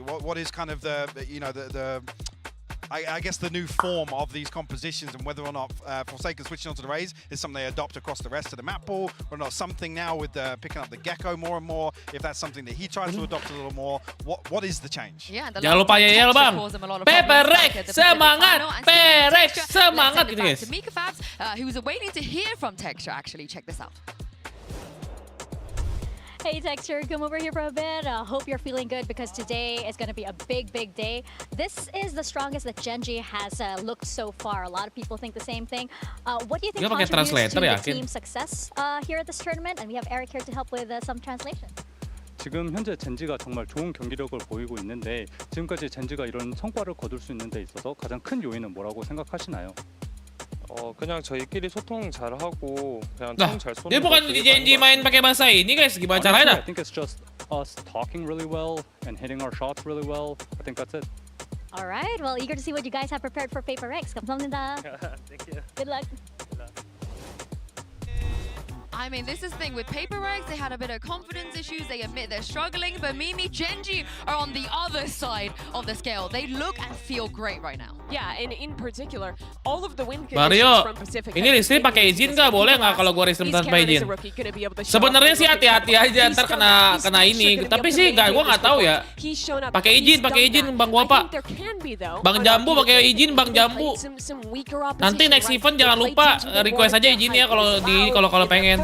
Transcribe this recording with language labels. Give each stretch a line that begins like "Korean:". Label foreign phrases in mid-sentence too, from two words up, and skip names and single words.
English: What is kind of the I guess the new form of these compositions, and whether or not Forsaken switching onto the raise is something they adopt across the rest of the map pool, or not something now with picking up the Gecko more and more, if that's something that he tries to adopt a little more, what is the change? Yeah,
Indonesian: jangan lupa yel bang. Paperrex semangat, Paperrex semangat gitu guys.
English: Mika Fabs, he was waiting to hear from Texture actually. Check this out. Hey Texture, come over here for a bit. Hope you're feeling good because today is going to be a big day. This is the strongest that Genji has looked so far. A lot of people think the same thing. What do you think contributes to the team's success here at this tournament? And we have Eric here to help with some translation.
Korean: 지금 현재 젠지가 정말 좋은 경기력을 보이고 있는데 지금까지 젠지가 이런 성과를 거둘 수 있는 데 있어서 가장 큰 요인은 뭐라고 생각하시나요? 그냥 저희끼리 소통 잘하고 그냥
English: Nah,
Korean: 총 잘 쏘는
Indonesian: dia
Korean: 거
Indonesian: bukan
Korean: 되게
Indonesian: janji main
Korean: 많은 것
Indonesian: pakai bahasa ini guys, gimana
English: Honestly,
Indonesian: caranya?
English: I think it's just us talking really well and hitting our shots really well. I think that's it. All right, well, eager to see what you guys have prepared for Paperrex.
Korean: 감사합니다.
English: Thank you. Good luck. I mean, this is the thing with Paperrex. They had a bit of confidence issues. They admit they're struggling, but Mimi, Genji are on the other side of the scale. They look and feel great right now. Yeah, and in particular, all of the win Mario, conditions from Pacific.
Indonesian: ini listrik pakai izin nggak? Boleh nggak kalau gua resim tanpa izin? Sebenarnya sih hati-hati aja ntar kena ini. Tapi sih gua nggak tahu ya. Pakai izin Bang Guapa. Bang Jambu pakai izin Bang Jambu. Nanti
English: next event
Indonesian: jangan lupa request aja izinnya kalau pengen.